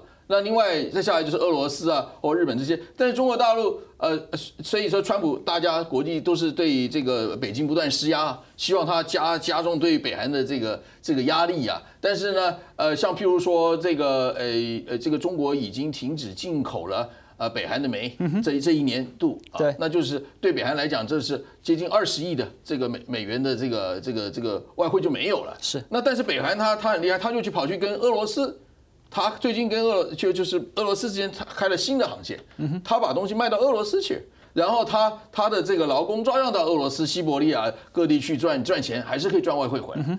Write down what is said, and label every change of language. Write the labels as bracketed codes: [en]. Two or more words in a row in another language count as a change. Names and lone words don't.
[zh] 那另外再下來就是俄羅斯或日本這些。但是中國大陸所以說川普大家國際都是對這個北京不斷施壓，希望他加重對北韓的這個壓力啊。但是呢，像譬如說這個中國已經停止進口了北韓的煤，這一年度對，那就是對北韓來講，這是接近20億的這個美元的這個外匯就沒有了。是。那但是北韓他很厲害，他就跑去跟俄羅斯他最近跟就是俄罗斯之间开了新的航线，他把东西卖到俄罗斯去，然后他的这个劳工照样到俄罗斯、西伯利亚各地去赚钱，还是可以赚外汇回来。